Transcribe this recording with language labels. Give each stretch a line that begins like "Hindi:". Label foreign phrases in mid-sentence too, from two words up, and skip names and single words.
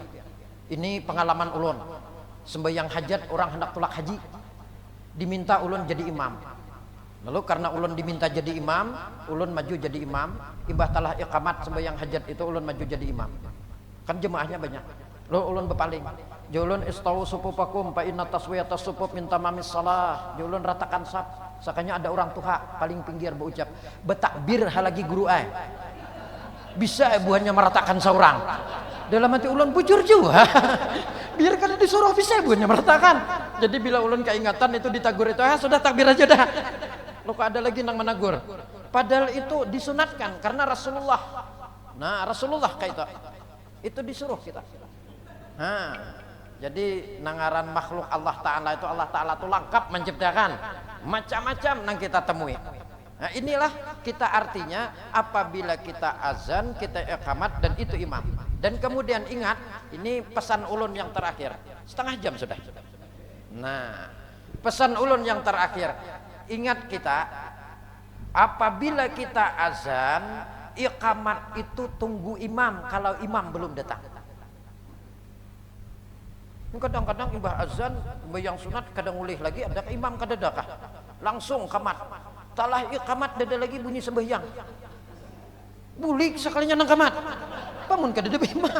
Banjar: Ini pengalaman ulun sembahyang hajat orang hendak tulak haji diminta ulun jadi imam. Lalu karena ulun diminta jadi imam, ulun maju jadi imam. Imbah talah iqamat sembahyang hajat itu ulun maju jadi imam. Kan jemaahnya banyak. Lalu ulun berpaling. Ulun
Arabic: استووا صفوفكم فإن تسوية الصفوف من تمام الصلاة.
Banjar: Ulun ratakan saf. Sakanya ada orang tuha paling pinggir berucap, "Betakbir halagi guru ai." Bisa buahnya meratakan seorang. Dalam hati ulun bujur juga. Biar kada disuruh bisa buahnya meratakan. Jadi bila ulun keingatan itu ditagur itu, sudah takbir aja dah. Lo kok ada lagi nang menagur. Padahal itu disunatkan karena Rasulullah. Nah, Rasulullah kayak itu disuruh kita. Nah, jadi nangaran makhluk Allah Ta'ala itu Allah Ta'ala itu lengkap menciptakan macam-macam nang kita temui. Nah, inilah kita artinya apabila kita azan, kita iqamat dan itu imam. Dan kemudian ingat, ini pesan ulun yang terakhir. Setengah jam sudah. Nah, pesan ulun yang terakhir. Ingat kita, apabila kita azan, iqamat itu tunggu imam kalau imam belum datang. Kadang-kadang imbah azan, yang sunat kadang ulih lagi, ada imam kadadakah? langsung kamat. Talah iqamat dada lagi bunyi sembahyang. Bulik sekalinya nang kamat. Pamun kada ada imam.